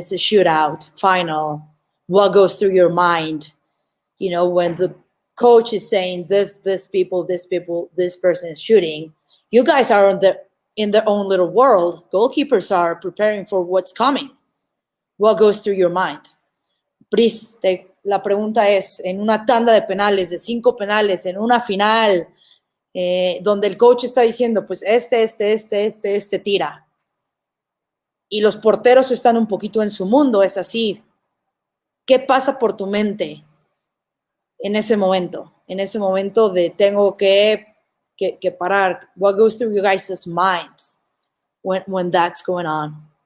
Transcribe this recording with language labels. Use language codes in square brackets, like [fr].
[en] It's a shootout final. What goes through your mind? When the coach is saying this people, this person is shooting. You guys are in their own little world. Goalkeepers are preparing for what's coming. What goes through your mind? [es] Pris, la pregunta es, en una tanda de penales, de 5 penales, en una final, donde el coach está diciendo, pues este tira. Y los porteros están un poquito en su mundo, es así. ¿Qué pasa por tu mente en ese momento? En ese momento de tengo que parar. [en] What goes through you guys' minds when that's going on?